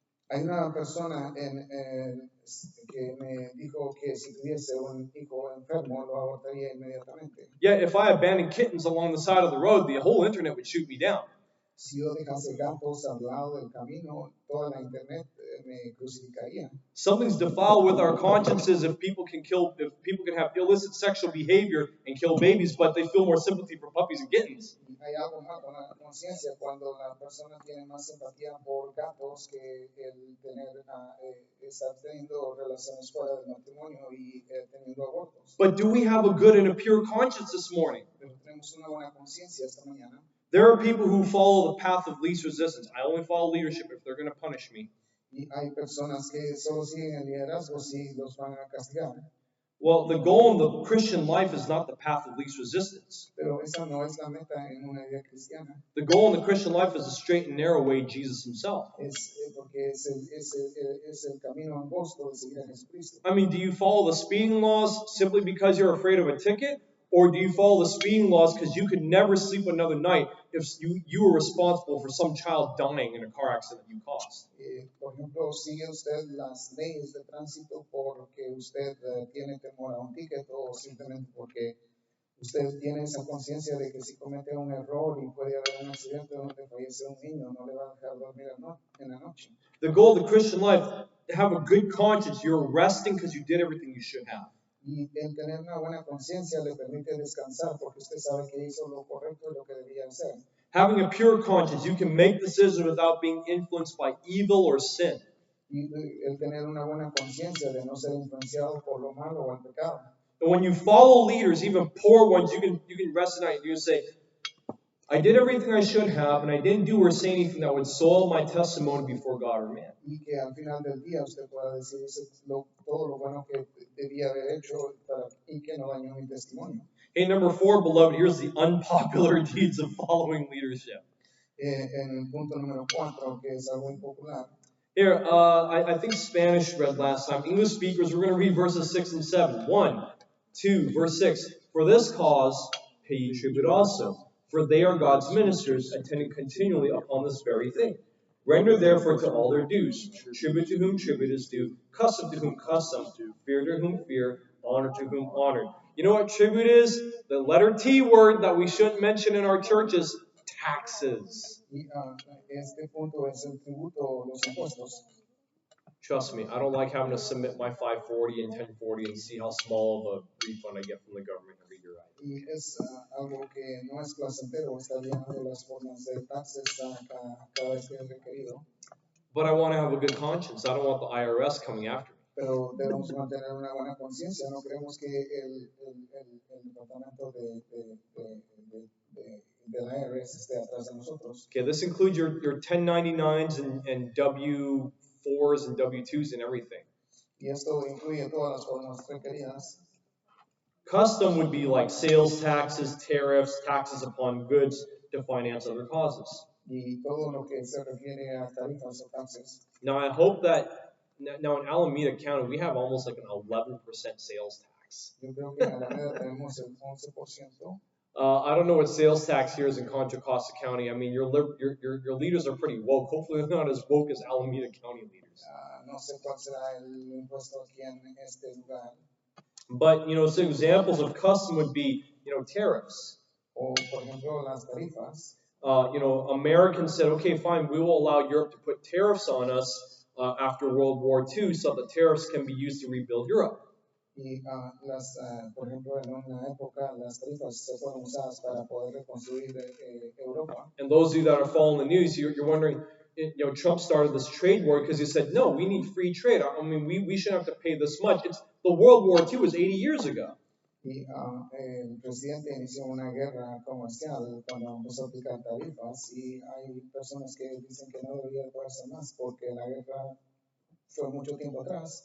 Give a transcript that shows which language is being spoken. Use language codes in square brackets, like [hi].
[es] Hay una persona que me dijo que si tuviese un hijo enfermo lo abortaría inmediatamente. [en] Yet, if I abandoned kittens along the side of the road, the whole internet would shoot me down. [es] Si yo dejase gatos al lado del camino, toda la internet me crucificaría. [en] Something's defiled with our consciences if people can have illicit sexual behavior and kill babies, but they feel more sympathy for puppies and kittens. [es] Hay algo mal con la conciencia cuando la persona tiene más simpatía por gatos que el estar teniendo relaciones fuera del matrimonio y teniendo abortos. [en] But do we have a good and a pure conscience this morning? [es] Pero tenemos una buena conciencia esta mañana. [en] There are people who follow the path of least resistance. I only follow leadership if they're going to punish me. [es] Y hay personas que solo siguen el liderazgo si los van a castigar. [en] Well, the goal in the Christian life is not the path of least resistance. [es] Pero esa no es la meta en una vida cristiana. [en] The goal in the Christian life is the straight and narrow way, Jesus himself. [es] Porque es el camino angosto de seguir a Jesucristo. [en] I mean, do you follow the speeding laws simply because you're afraid of a ticket? Or do you follow the speeding laws because you could never sleep another night if you were responsible for some child dying in a car accident you caused? [es] Por ejemplo, sigue usted las leyes de tránsito porque usted tiene temor a un ticket o simplemente porque usted tiene esa conciencia de que si comete un error y puede haber un accidente donde fallece un niño, no le va a dejar dormir en la noche. [en] The goal of the Christian life, to have a good conscience. You're resting because you did everything you should have. [es] Y el tener una buena conciencia le permite descansar porque usted sabe que hizo lo correcto y lo que debía hacer. [en] Having a pure conscience, you can make decisions without being influenced by evil or sin. [es] Y el tener una buena conciencia de no ser influenciado por lo malo o el pecado. [en] And when you follow leaders, even poor ones, you can rest at night and you say, I did everything I should have, and I didn't do or say anything that would soil my testimony before God or man. [es] Y que al final del día usted pueda decir todo lo bueno que debía haber hecho y que no dañó mi testimonio. [en] Hey, number 4, beloved, here's the unpopular deeds of following leadership. [es] En el punto número 4, que es algo impopular. [en] Here, I think Spanish read last time. English speakers, we're going to read verses 6 and 7. 1, 2, verse 6. For this cause pay ye tribute also, for they are God's ministers, attending continually upon this very thing. Render therefore to all their dues, tribute to whom tribute is due, custom to whom custom, fear to whom fear, honor to whom honor. You know what tribute is? The letter T word that we shouldn't mention in our churches, taxes. [es] Y este punto es el tributo, los impuestos. [en] Trust me, I don't like having to submit my 540 and 1040 and see how small of a refund I get from the government every year. [es] Y es algo que no es placentero estar llenando las formas de taxes cada vez que es requerido. [en] But I want to have a good conscience. I don't want the IRS coming after me. [es] Pero debemos mantener una buena conciencia. No queremos que el departamento de la IRS esté atrás de nosotros. [en] Okay, this includes your 1099s and W4s and W2s and everything. [es] Y esto incluye todas las formas requeridas. [en] Custom would be like sales taxes, tariffs, taxes upon goods to finance other causes. [es] Y todo lo que se refiere a tarifas o taxes. [en] Now, I hope that now in Alameda County, we have almost like an 11% sales tax. [es] Yo creo que en Alameda tenemos el 11%. [en] I don't know what sales tax here is in Contra Costa County. I mean, your leaders are pretty woke. Hopefully, they're not as woke as Alameda County leaders. [es] No sé cuál será el impuesto aquí en este lugar. [en] But, some examples of custom would be, tariffs. [es] O, por ejemplo, las tarifas. [en] Americans said, okay, fine, we will allow Europe to put tariffs on us after World War II so that tariffs can be used to rebuild Europe. [es] Y por ejemplo, en una época las tarifas se fueron usadas para poder reconstruir Europa. [en] And those of you that are following the news, you're wondering, Trump started this trade war because he said, no, we need free trade. I mean, we shouldn't have to pay this much. The World War II was 80 years ago. [es] Y el presidente inició una guerra comercial cuando empezó a aplicar tarifas y hay personas que dicen que no debería poderse más porque la guerra fue mucho tiempo atrás.